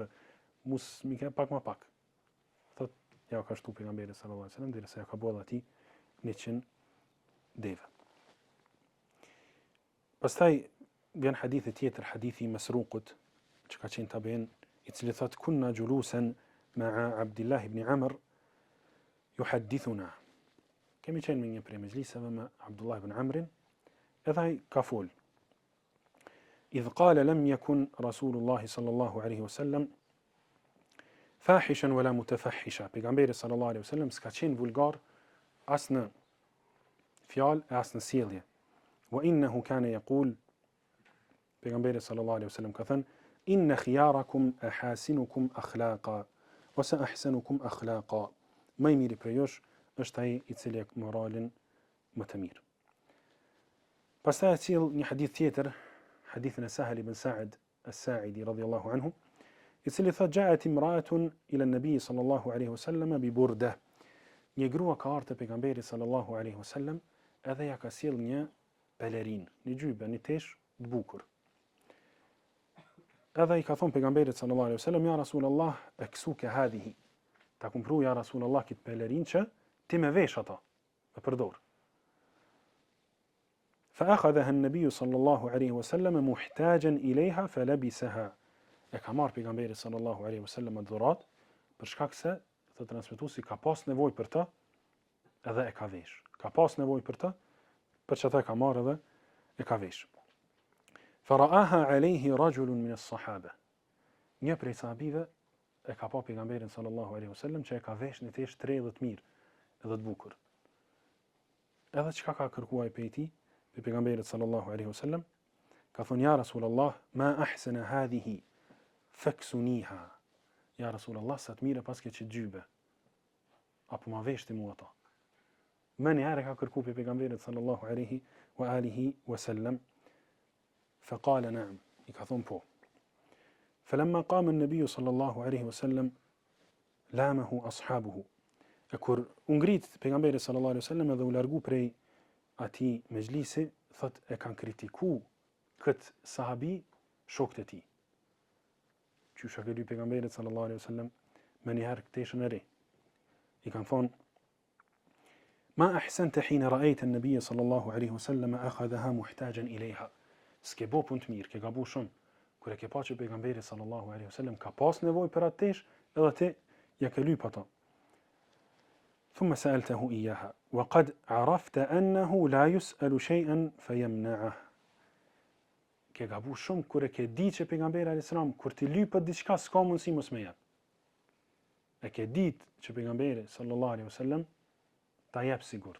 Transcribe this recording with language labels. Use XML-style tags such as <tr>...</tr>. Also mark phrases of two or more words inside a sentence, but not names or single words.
<sq>Mos mi ka pak më pak. Thot ja ka shtu pejgamberi</sq> <ar>صلى الله عليه وسلم</ar> <sq>derisa ja ka boll atij 100 deve. Pastaj vjen hadithi tjetër, hadithi i Masruqut, që ka qenë tabiin, i cili thot</sq> <ar>كنا جلوسا مع عبد الله بن عمرو يحدثنا.</ar> <sq>Kemi qenë me një prej mejliseve me Abdullah ibn Amrin, edhe ai ka fol.</sq> <ar>إذ قال لم يكن رسول الله صلى الله عليه وسلم فاحشا ولا متفحشا.</ar> <sq>Pejgamberi</sq> <ar>صلى الله عليه وسلم</ar> <sq>s'ka qenë vulgar as në fjalë as në sjellje.</sq> <ar>وإنه كان يقول Pejgamberi صلى الله عليه وسلم</ar> <sq>ka thënë</sq> <ar>إن خياركم أحاسنكم أخلاقا وسأحسنكم أخلاقا.</ar> <sq>Më i miri prej jush është ai i cili ka moralin më të mirë. Pastaj sjell një hadith tjetër, hadithin e Sahel ibn Sa'd as-Sa'idi</sq> <ar>رضي الله عنه,</ar> <sq>i cili thot</sq> <ar>جاءت امرأة إلى النبي صلى الله عليه وسلم ببردة.</ar> <sq>Një grua ka ardhur te pejgamberi</sq> <ar>صلى الله عليه وسلم,</ar> <sq>edhe ja ka sjell një pelerin, një gjybe, një tesh të bukur. Edhe i ka thonë pejgamberit</sq> <ar>صلى الله عليه وسلم, يا رسول الله أكسوك هذه.</ar> <sq>Ta kumpru</sq> <ar>يا رسول الله</ar> <sq>kët pelerin që ti me vesh ata, me përdor.</sq> <ar>فأخذها النبي صلى الله عليه وسلم محتاجا إليها فلبسها.</ar> <sq>E ka marrë pejgamberi</sq> <ar>صلى الله عليه وسلم</ar> <sq>dhurat për shkak se të transmetuesi ka pas nevojë për të, edhe e ka vesh. Ka pas nevojë për të, për çfarë ka marrë edhe e ka vesh.</sq> <ar>فرآها عليه رجل من الصحابة.</ar> <sq>Një prej sahabive e ka pa pejgamberin</sq> <ar>صلى الله عليه وسلم</ar> <sq>që e ka vesh një tesh 30 mirë edhe të bukur. Edhe çka ka kërkuar prej tij, pe pejgamberit</sq> <ar>صلى الله عليه وسلم,</ar> <sq>ka thonë</sq> <ar>يا رسول الله ما أحسن هذه فاكسنيها. يا رسول الله,</ar> <sq>sa të mira paske që gjybe. Apo ma veshti mua ata. Më një herë ka kërkuar pe pejgamberit</sq> <ar>صلى الله عليه وعلى آله وسلم, فقال نعم.</ar> <sq>I ka thonë po.</sq> <ar>فلما قام النبي صلى الله عليه وسلم لامه أصحابه.</ar> <sq>E kur u ngrit pejgamberi</sq> <ar>صلى الله عليه وسلم</ar> <sq>dhe u largu prej atij mejlisi, thot e kanë kritiku kët sahabi shokët e tij. Qysh ka ly pejgamberi</sq> <ar>صلى الله عليه وسلم</ar> <sq>me një herë këteshën e re. I kanë thonë</sq> <ar>ما أحسنت حين رأيت النبي صلى الله عليه وسلم أخذها محتاجا إليها.</ar> <sq>S'ke bo punë të mirë, ke gabu shumë. Kur e ke pa që pejgamberi</sq> <ar>صلى الله عليه وسلم</ar> <sq>ka pas nevojë për atë tesh, edhe ti ja ke lyp ata.</sq> <ar>ثم سألته إياها وقد عرفت أنه لا يسأل شيئا فيمنعه.</ar> <sq>Ke gabu shumë kur e ke di që pejgamberi</sq> <ar>عليه السلام</ar> <sq>kur ti lypet diçka s'ka mundësi mos me jap. E ke ditë që pejgamberi</sq> <ar>صلى الله عليه وسلم</ar> <sq>ta jep sigurt.</sq>